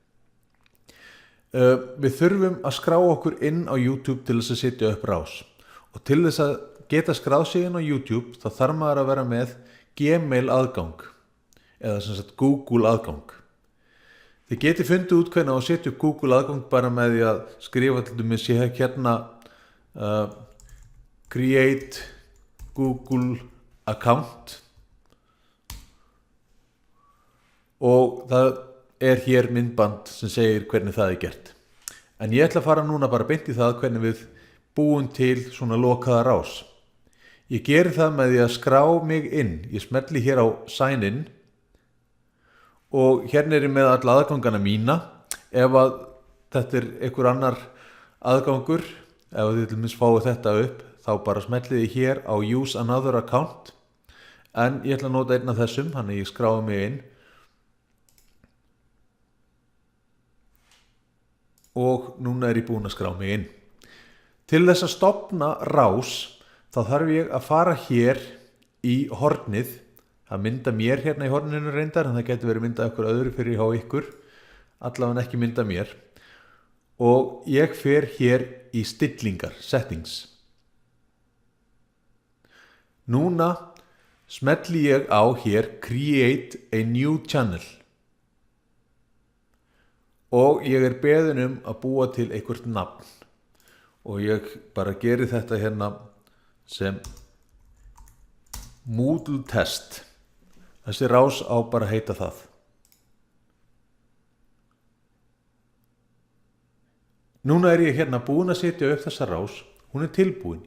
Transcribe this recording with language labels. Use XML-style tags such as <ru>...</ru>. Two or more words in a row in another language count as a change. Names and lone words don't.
<is>Við þurfum að skrá okkur inn á YouTube til þess að setja upp rás, og til þess að geta skráð sig inn á YouTube þá þarf maður að vera með Gmail aðgang eða sem sagt Google aðgang. Þið geti fundið út hvernig að setja upp Google aðgang bara með því að skrifa til dæmis hérna</is> <en>create Google account,</en> <is>og það er hér myndband sem segir hvernig það er gert. En ég ætla að fara núna bara beint í það hvernig við búum til svona lokaða rás. Ég geri það með því að skrá mig inn. Ég smelli hér á</is> <en>sign in</en> <is>og hérna er ég með alla aðgangana mína. Ef að þetta er einhver annar aðgangur, ef þið til dæmis fáið þetta upp, þá bara smellið ég hér á</is> <en>use another account,</en> <is>en ég ætla að nota einn af þessum, þannig ég skráði mig inn. Og núna er ég búinn að skrá mig inn. Til þess að stofna rás þá þarf ég að fara hér í hornið. Það mynda mér hérna í horninu reyndar, en það getur verið myndað ykkur öðru fyrir hjá ykkur, allavega ekki mynda mér. Og ég fer hér í stillingar, settings. Núna smelli ég á hér</is> <en>create a new channel.</en> <is>Og ég er beðinn að búa til eitthvert nafn, og ég bara geri þetta hérna sem Moodle test. Þessi rás á bara að heita það. Núna er ég hérna búinn að setja upp þessa rás, hún er tilbúin.</is>